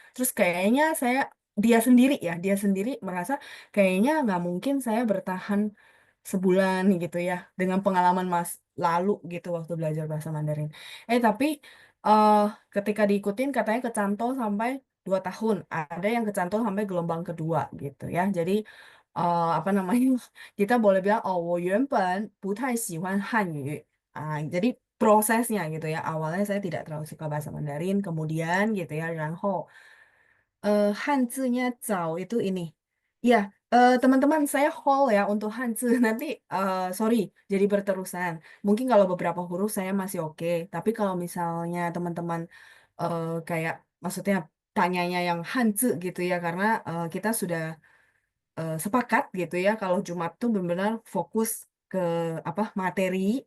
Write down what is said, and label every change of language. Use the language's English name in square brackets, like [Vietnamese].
[Indonesian] Terus kayaknya dia sendiri merasa kayaknya nggak mungkin saya bertahan sebulan gitu ya dengan pengalaman Mas lalu gitu waktu belajar bahasa Mandarin. Tapi eh ketika diikutin katanya kecantol sampai 2 tahun. Ada yang kecantol sampai gelombang kedua gitu ya. Jadi apa namanya? Kita boleh bilang oh [Chinese] 我原本不太喜欢汉语. [Indonesian] Jadi prosesnya gitu ya. Awalnya saya tidak terlalu suka bahasa Mandarin, kemudian gitu ya, 汉字nya 早 itu ini. Ya, teman-teman saya hall ya untuk Hanzi. Nanti sorry, jadi berterusan. Mungkin kalau beberapa huruf saya masih oke, tapi kalau misalnya teman-teman kayak maksudnya tanyanya yang Hanzi gitu ya, karena kita sudah sepakat gitu ya kalau Jumat tuh benar-benar fokus ke apa materi.